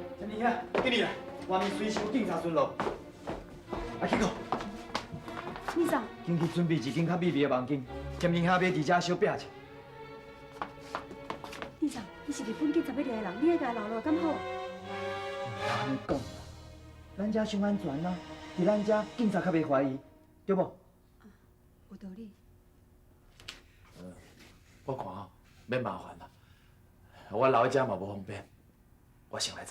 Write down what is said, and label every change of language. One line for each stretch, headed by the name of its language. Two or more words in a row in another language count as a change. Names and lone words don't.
Min Nan Chinese: 你啊，经理啊，外面随时有警察巡逻。啊，去个，你啥？紧去准备一间较秘密的房间，兼天下要伫遮小摒者。你啥？你是日本警察要抓的人，你爱甲留落敢好？安尼讲，咱遮上安全啊，伫咱遮警察较袂怀疑，对无？有道理。我看哦，免麻烦啦，我留喺遮嘛无方便，我先来走。